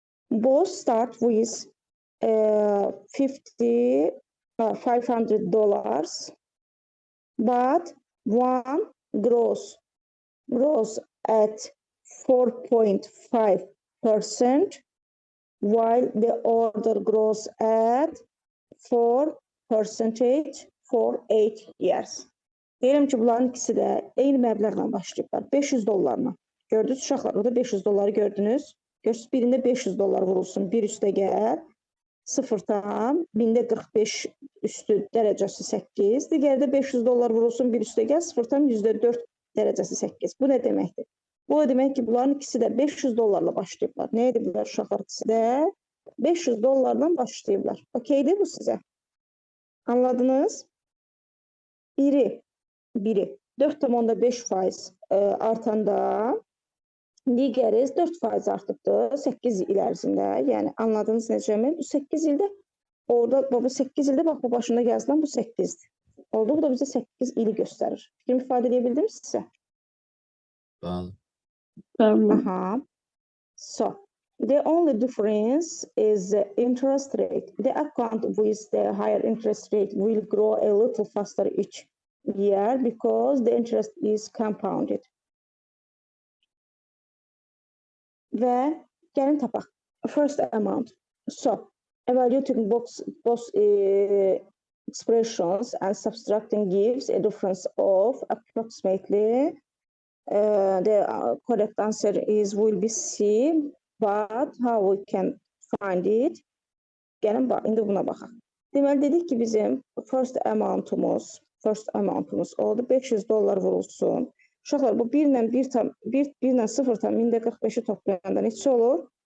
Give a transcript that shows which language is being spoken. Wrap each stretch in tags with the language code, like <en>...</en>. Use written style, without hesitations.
<en>Both start with $500, but one grows at 4.5%, while the other grows at 4% for 8 years.</en> <az>Deyirəm ki, bunların ikisi də eyni məbləğlə başlayıblar. $500. Gördünüz uşaqlar, orada $500 gördünüz. Gördünüz, birində $500 vurulsun, bir üstə gəl, 0-dan, bində 45 üstü dərəcəsi 8, digərdə $500 vurulsun, bir üstə gəl, 0-dan %4 dərəcəsi 8. Bu nə deməkdir? Bu demək ki, bunların ikisi də $500 başlayıblar. Nə ediblər uşaqlar ikisi də? $500 başlayıblar. Okeydir bu sizə? Anladınız? Biri 4,5% artanda, digəri 4% artıbdır 8 il ərzində. Yəni, anladınız necəmi? Bu 8 ildə, orada, bu 8 ildə, bax, bu başında yazılan bu 8-dir. Oldu, bu da bizə 8 ili göstərir. Fikrimi ifadə edə bildim sizə? Bəli. Aha.</az> <en>So, the only difference is the interest rate. The account with the higher interest rate will grow a little faster each year because the interest is compounded.</en> <az>Və gəlin tapaq.</az> <en>First amount. So, evaluating both expressions and subtracting gives a difference of approximately the correct answer will be C, but how we can find it?</en> <az>Gəlin bax, indi buna baxaq. Deməli dedik ki, bizim</az> <en>first amount'umuz</en> <az>oldu. $500 vurulsun. Uşaqlar, bu 1 ilə 0,45-i toplayanda neçə olur?</az>